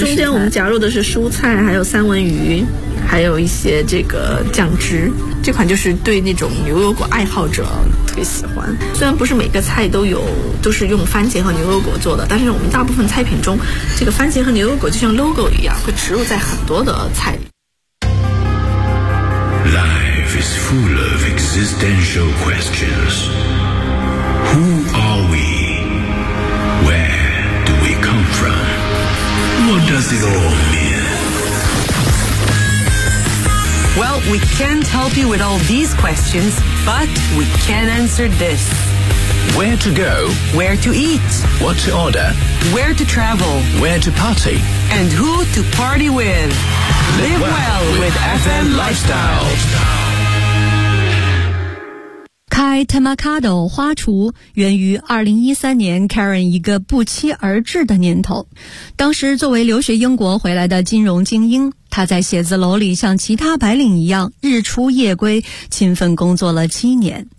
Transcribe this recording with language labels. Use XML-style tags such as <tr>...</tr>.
<zh>就中间我们夹入的是蔬菜，还有三文鱼，还有一些这个酱汁。这款就是对那种牛油果爱好者特别喜欢，虽然不是每个菜都是用番茄和牛油果做的，但是我们大部分菜品中这个番茄和牛油果就像 logo 一样会植入在很多的菜里。</zh> <en>Life is full of existential questions. Who are we? Where do we come from? What does it all mean? Well, we can't help you with all these questions, but we can answer this. Where to go? Where to eat? What to order? Where to travel? Where to party? And who to party with? Live well with FM Lifestyle.</en> <zh>开 Temacado 花厨源于2013年 Karen 一个不期而至的念头。当时作为留学英国回来的金融精英，他在写字楼里像其他白领一样日出夜归，勤奋工作了7年。</zh>